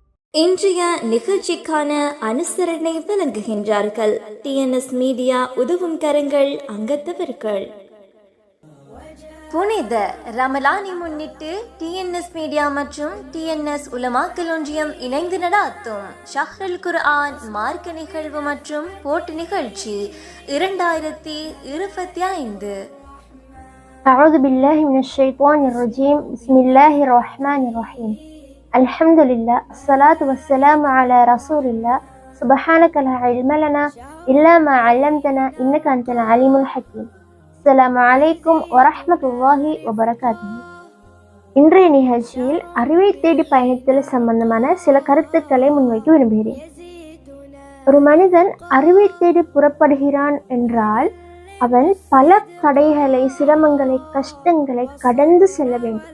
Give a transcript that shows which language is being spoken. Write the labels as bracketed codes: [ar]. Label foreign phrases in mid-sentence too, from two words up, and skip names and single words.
[ta] இன்றைய நிகழ்ச்சிக்கான அனுசரணை வழங்குகின்றார்கள் டிஎன்எஸ் மீடியா உதவும் கரங்கள் அங்கத்தவர்கள். புனித ரமலானை முன்னிட்டு டிஎன்எஸ் மீடியா மற்றும் டிஎன்எஸ் உலமாக்கல் ஒன்றியம் இணைந்து நடாத்தும் ஷஹ்ருல் குர்ஆன் மார்க்க நிகழ்வு மற்றும் போட்டி நிகழ்ச்சி 2025. [ar] أعوذ بالله من الشيطان الرجيم بسم الله الرحمن الرحيم الحمد لله الصلاة والسلام على رسول الله سبحانك لا علم لنا إلا ما علمتنا إنك أنت العليم الحكيم. السلام عليكم ورحمة الله وبركاته. [ta] இன்றைய நிகழ்ச்சியில் அறிவை தேடி பயணத்தில் சம்பந்தமான சில கருத்துக்களை முன்வைக்க விரும்புகிறேன். ஒரு மனிதன் அறிவை தேடி புறப்படுகிறான் என்றால் அவன் பல தடைகளை, சிரமங்களை, கஷ்டங்களை கடந்து செல்ல வேண்டும்.